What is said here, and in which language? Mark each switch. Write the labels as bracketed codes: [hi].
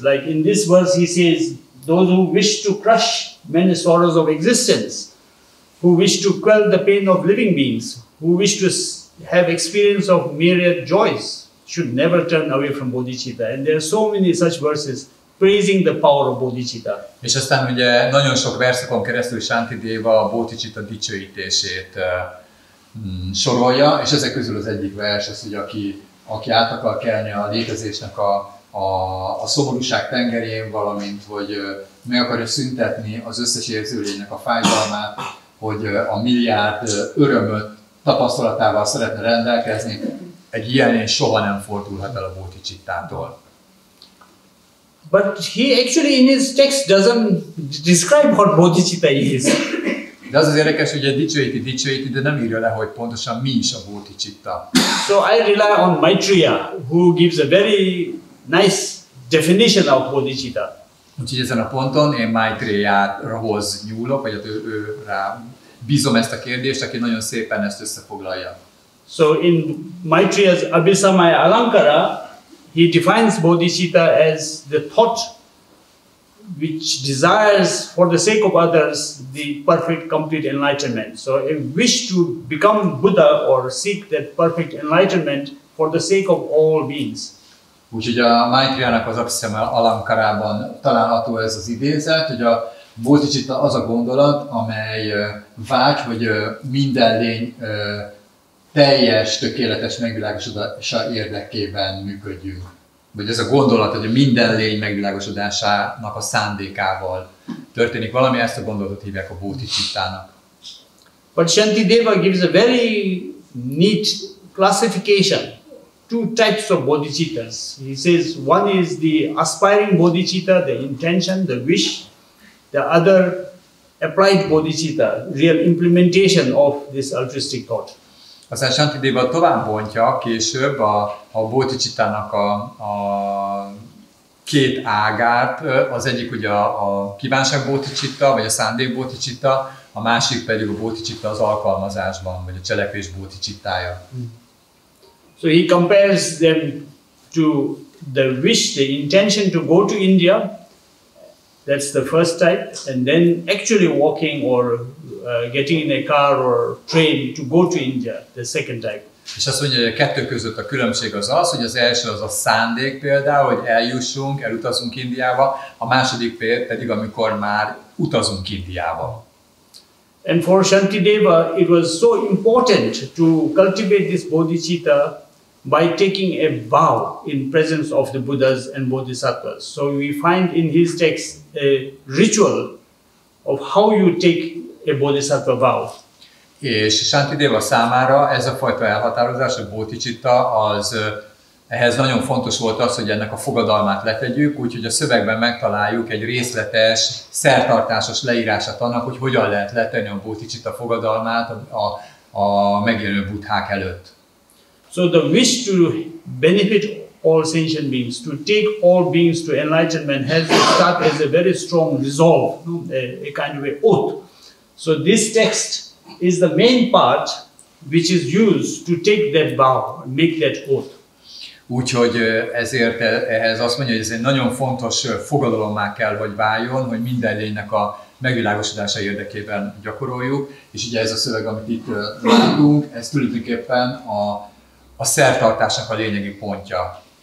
[en] Like in this verse he says, those who wish to crush many sorrows of existence, who wish to quell the pain of living beings, who wish to have experience of myriad joys, should never turn away from bodhicitta. And there are so many such verses praising the power of bodhicitta. [hu] És aztán ugye nagyon sok verszakon keresztül Santidéva a bodhicitta dicsőítését sorolja, és ezek közül az egyik vers az, hogy aki át akar kelni a létezésnek a szomorúság tengerén, valamint hogy meg akarja szüntetni az összes érzőlénynek a fájdalmát, hogy a milliárd örömöt tapasztalatával szeretne rendelkezni, egy ilyen lény soha nem fordulhat el a bodhicittától. [en] But he actually in his text doesn't describe what bodhicitta is. [hu] De az érdekes, hogy dicsőíti, de nem írja le, hogy pontosan mi is a bodhicitta. [en] So I rely on Maitreya, who gives a very nice definition of bodhicitta. [hu] Úgyhogy ezen a ponton én Maitreyahoz nyúlok, vagy ő rá bízom ezt a kérdést, aki nagyon szépen ezt összefoglalja. [en] So in Maitreya's Abhisamaya Alankara, he defines bodhicitta as the thought which desires for the sake of others the perfect, complete enlightenment. So a wish to become Buddha or seek that perfect enlightenment for the sake of all beings. [hu] Úgyhogy a Maitreyanak az Abhisamaya Alankarában található ez az idézet, hogy a bodhicitta az a gondolat, amely vágy, hogy minden lény teljes, tökéletes megvilágosodása érdekében működjünk. Vagy ez a gondolat, hogy minden lény megvilágosodásának a szándékával történik valami, ezt a gondolatot hívják a bodhicittának. [en] But Santidéva gives a very neat classification. Two types of bodhicittas. He says one is the aspiring bodhicitta, the intention, the wish. The other applied bodhicitta, real implementation of this altruistic thought. [hu] Aztán Santidéva tovább bontja később a bodhicittának a két ágát. Az egyik ugye a kívánság bodhicitta, vagy a szándék bodhicitta, a másik pedig a bodhicitta az alkalmazásban, vagy a cselekvés bodhicittája. [en] So he compares them to the wish, the intention to go to India. That's the first type, and then actually walking or getting in a car or train to go to India, the second type. [hu] És azt mondja, hogy a kettő között a különbség az az, hogy az első az a szándék például, hogy elutazunk Indiába, a második pedig, amikor már utazunk Indiába. [en] And for Santidéva, it was so important to cultivate this bodhicitta by taking a vow in presence of the Buddhas and Bodhisattvas. So we find in his text a ritual of how you take a Bodhisattva vow. [hu] És Santidéva számára ez a fajta elhatározás, a bodhicitta, ehhez nagyon fontos volt az, hogy ennek a fogadalmát letegyük, úgyhogy a szövegben megtaláljuk egy részletes, szertartásos leírását annak, hogy hogyan lehet letenni a bodhicitta fogadalmát a megjelenő buddhák előtt. [en] So the wish to benefit all sentient beings, to take all beings to enlightenment has to start as a very strong resolve, a kind of an oath. So this text is the main part which is used to take that vow, make that oath. [hu] Úgyhogy ezért ehhez azt mondja, hogy ez egy nagyon fontos fogadalommá kell, hogy váljon, hogy minden lénynek a megvilágosodása érdekében gyakoroljuk, és ugye ez a szöveg, amit itt látunk, ez tulajdonképpen a szertartásnak a lényegi pontja.